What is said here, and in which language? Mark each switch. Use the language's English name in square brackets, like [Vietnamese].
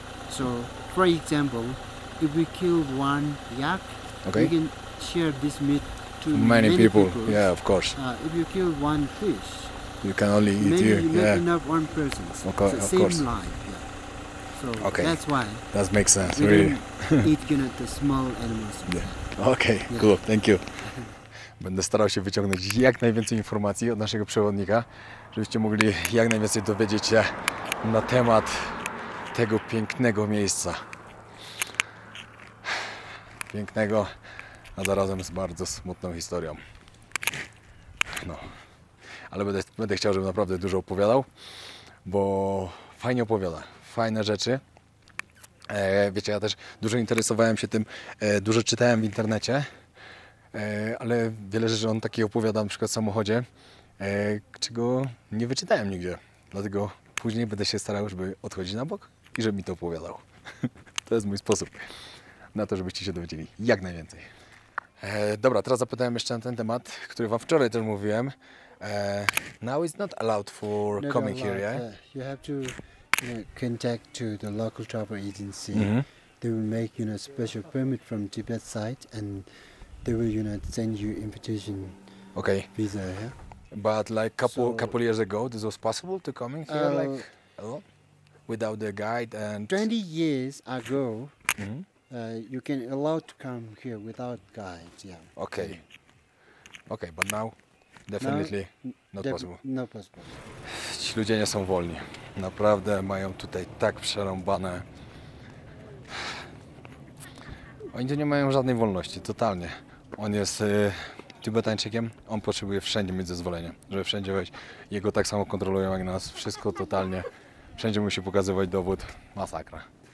[English] So, for example, if we kill one yak, we can share this meat to many people. Yeah, of course. If you kill one fish, you can only eat not enough one person. Okay, it's the same life. Yeah. So that's why. That makes sense. We really. don't eat the small animals. Okay, cool. Thank you. [Polish] Będę starał się wyciągnąć jak najwięcej informacji od naszego przewodnika, żebyście mogli jak najwięcej dowiedzieć się na temat tego pięknego miejsca. Pięknego, a zarazem z bardzo smutną historią. No. Ale będę chciał, żebym naprawdę dużo opowiadał, bo fajnie opowiada, fajne rzeczy. Wiecie, ja też dużo interesowałem się tym, dużo czytałem w internecie, ale wiele rzeczy on takie opowiada, na przykład w samochodzie, czego nie wyczytałem nigdzie. Dlatego później będę się starał, żeby odchodzić na bok i żeby mi to opowiadał. To jest mój sposób na to, żebyście się dowiedzieli jak najwięcej. Dobra, teraz zapytałem jeszcze na ten temat, który wam wczoraj też mówiłem. [English] Now it's not allowed for coming here, yeah? You have to contact to the local travel agency. They will make a special permit from Tibet side, and they will send you invitation visa. Yeah? But like couple years ago, this was possible to coming here like alone, without the guide and. 20 years ago, you can allow to come here without guides. Yeah. Okay, but now definitely not possible. No possible. [Polish] Ci ludzie nie są wolni. Naprawdę mają tutaj tak przerąbane. Oni tu nie mają żadnej wolności, totalnie. On jest Tybetańczykiem, on potrzebuje wszędzie mieć zezwolenie, żeby wszędzie wejść. Jego tak samo kontrolują jak nas, wszystko totalnie. Wszędzie musi pokazywać dowód, masakra.